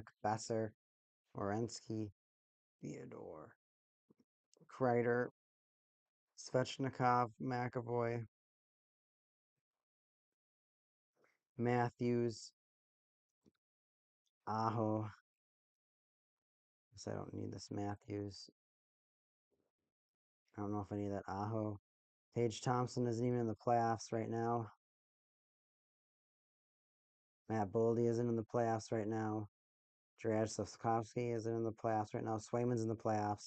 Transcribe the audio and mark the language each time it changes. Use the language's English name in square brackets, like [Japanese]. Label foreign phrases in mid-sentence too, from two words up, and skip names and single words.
[English] Besser, Orensky, Theodore, Kreider, Svechnikov, McAvoy, Matthews, Aho. Guess I don't need this Matthews. I don't know if I need that Aho. Tage Thompson isn't even in the playoffs right now. Matt Boldy isn't in the playoffs right now. Jared Slavkovsky isn't in the playoffs right now. Swayman's in the playoffs.